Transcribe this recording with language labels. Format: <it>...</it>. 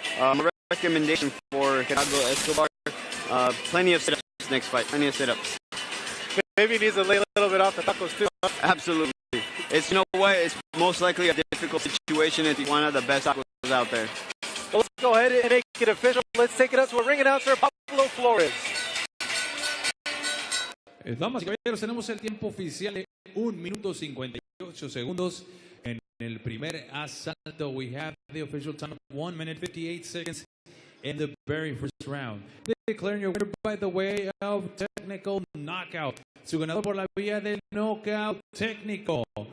<en>My recommendation for Gerardo Escobar, plenty of sit-ups next fight, plenty of sit-ups. Maybe he needs to lay a little bit off the tacos too. Absolutely. It's, you know what, it's most likely a difficult situation in Tijuana, the best tacos out there. Well, let's go ahead and make it official. Let's take it up to our ring announcer, Pablo Flores.</en> <es>Damas y caballeros, tenemos el tiempo oficial de 1 minuto 58 segundos. En el primer asalto,</es> <en>we have the official time of 1 minute 58 seconds in the very first round. Declaring your winner by the way of technical knockout.</en> <es>Su ganador por la vía del knockout técnico.</es>